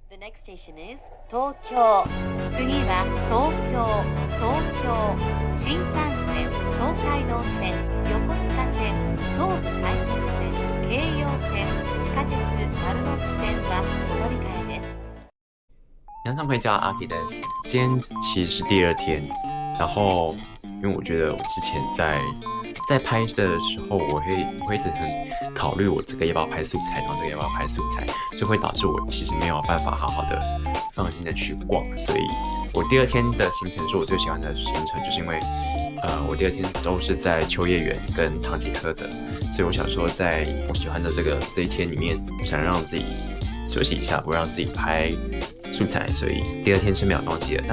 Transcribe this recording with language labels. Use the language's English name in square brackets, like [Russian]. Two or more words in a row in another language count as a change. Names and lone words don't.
[English] Next station is 東京。 [Japanese] 次は東京、東京、新幹線、東海道線、横須賀線、総武快速線、京葉線、地下鉄丸ノ内線はお乗り換えです。 [Chinese] 杨常会叫阿 K 的 S， 今天其实是第二天，然后因为我觉得我之前在拍的时候，我会一直很考虑我这个要不要拍素材，然后这个要不要拍素材，所以会导致我其实没有办法好好的放心的去逛，所以我第二天的行程是我最喜欢的行程，就是因为我第二天都是在秋叶原跟唐吉诃德，所以我想说在我喜欢的这一天里面，我想让自己休息一下，不让自己拍素材，所以第二天是没有东西的。